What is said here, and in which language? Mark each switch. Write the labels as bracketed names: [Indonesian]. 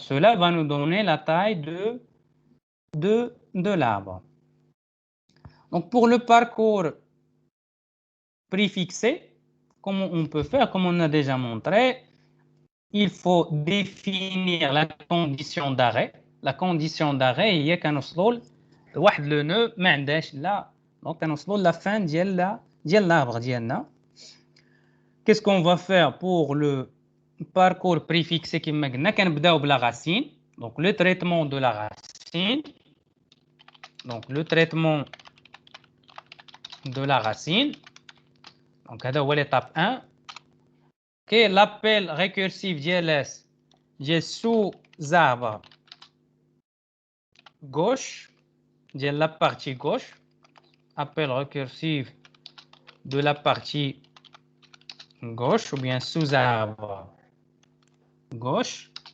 [French] Cela va nous donner la taille de l'arbre. Donc pour le parcours préfixé, comment on peut faire? Comme on a déjà montré, il faut définir la condition d'arrêt. La condition d'arrêt [Arabic] هي كنوصلوا لواحد لو نو ما عندهاش لا دونك كنوصلوا لا فان ديال l'arbre ديالنا. [French] Qu'est-ce qu'on va faire pour le parcours préfixé [Arabic] كما قلنا كنبداو بلا [French] racine. Donc le traitement de la racine. Donc le traitement de la racine. Donc [Arabic] هذا هو [French] l'étape 1. Okay, l'appel récursif DLS j'ai sous arbre gauche de la partie gauche, appel récursif de la partie gauche ou bien sous arbre gauche.